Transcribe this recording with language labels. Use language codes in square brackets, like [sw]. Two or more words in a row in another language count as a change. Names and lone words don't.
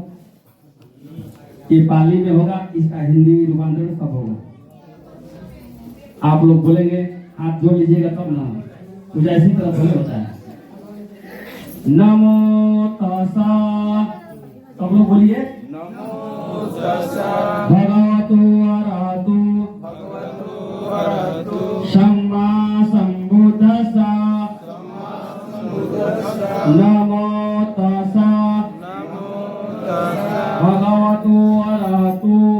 [hi] ये पाली में होगा, इसका हिंदी रूपांतरण कब होगा आप लोग बोलेंगे, हाथ जोड़ लीजिएगा तब ना, कुछ ऐसी तरह थोड़ी होता है। [pi] नमो तस्सा, [hi] सब लोग बोलिए [pi] नमो तस्सा भगवतो अरहतो सम्मा सम्बुद्धस्सा नमो तस्सा भगवतो अरहतो